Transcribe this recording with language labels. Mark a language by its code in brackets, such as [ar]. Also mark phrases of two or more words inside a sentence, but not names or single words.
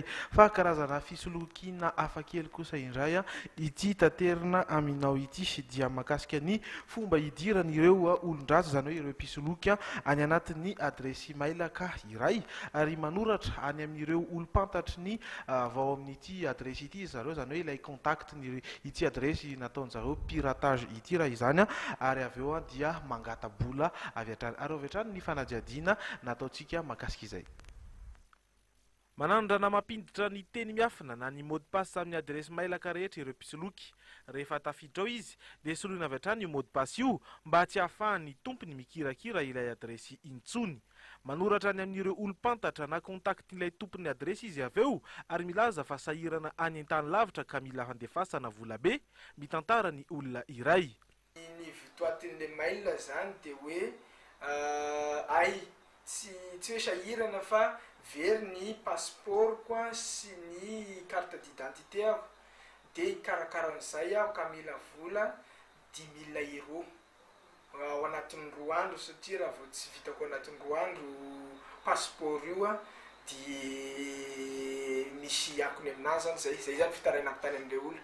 [mg] Fa karazana fisolokiana hafakely kosa indray ity taterina aminao ity dia mahakasika ny fomba hidiran'ireo olondraza zany hoe ireo mpisoloky any anatin'ny adresy mail ka iray ary manoratra any amin'ireo olompantatry ny vao amin'ity adresy ity zareo zany hoe ilay contact ity adresy nataon'zareo piratage ity raha izany ary avy eo dia mangatabola avy hatrany ary avy hatrany ny fanadiadiana nataontsika mahakasika izay. Manandrana mampinditra ny teny miafina na ny [fr] mot de passe [mg] amin'ny adresy mailaka rehetra ireo mpisoloky. Rehefa tafiditra ao izy dia soloina avy hatrany io [fr] mot de passe [mg] io mba tsy hahafahan'ny tompony mikirakira ilay adresy intsony. Manoratra any amin'ireo olo-pantatra na kontaktin'ilay tompon'ny adresy izy avy eo ary milaza fa sahirana any an-tany lavitra ka mila handefasana vola be, mitantara ny olona iray. Ny vitoatin'ilay mail zany dia hoe ay tsy hoe sahirana fa very ny passeportko sy ny [fr] carte d'identité [mg] ako dia ikarakaran'izay aho ka mila vola 10 000 € ao anatin'ny 2 andro satria raha vao tsy vitako anatin'ny 2 andro passeport io dia misy akony aminazy zany zay zany fitarainako tany amin'ilay olona.